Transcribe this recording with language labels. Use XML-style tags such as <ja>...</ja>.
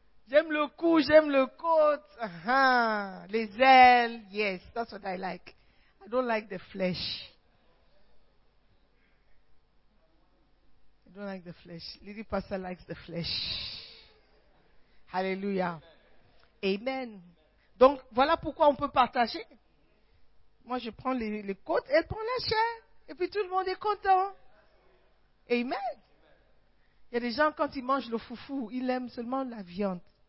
<fr>J'aime le cou, j'aime le côte. Les ailes,</fr> <en>yes, that's what I like. I don't like the flesh. I don't like the flesh. Lady Pastor likes the flesh. Hallelujah. Amen.</en> <fr>Donc, voilà pourquoi on peut partager. Moi, je prends les côtes, elle prend la chair. Et puis, tout le monde est content. Amen. Il y a des gens, quand ils mangent le foufou, ils aiment seulement la viande.</fr>